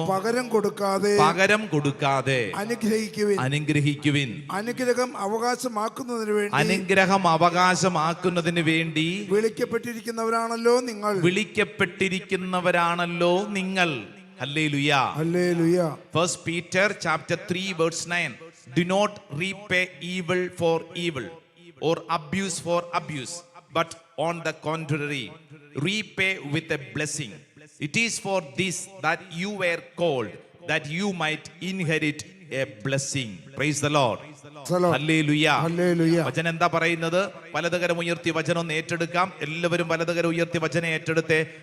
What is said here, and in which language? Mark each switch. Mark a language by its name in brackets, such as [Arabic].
[Malayalam] പകരം കൊടുക്കാതെ അനുഗ്രഹിക്കുവിൻ. അനുഗ്രഹിക്കുവിൻ. അനുഗ്രഹം അവകാശമാക്കുന്നതിന് വേണ്ടി, അനുഗ്രഹം അവകാശമാക്കുന്നതിന് വേണ്ടി വിളിക്കപ്പെട്ടിരിക്കുന്നവരാണല്ലോ നിങ്ങൾ. വിളിക്കപ്പെട്ടിരിക്കുന്നവരാണല്ലോ നിങ്ങൾ. Hallelujah, hallelujah. First Peter chapter 3 verse 9. [English] Do not repay evil for evil or abuse for abuse, but on the contrary, repay with a blessing. It is for this that you were called, that you might inherit a blessing. Praise the Lord. [Malayalam] Hallelujah. വചനം എന്താ പറയുന്നത്? വലതുകരം ഉയർത്തി വചനം ഒന്ന് ഏറ്റെടുക്കാം. എല്ലാവരും വലതുകരം ഉയർത്തി വചനം ഏറ്റെടുത്തേ.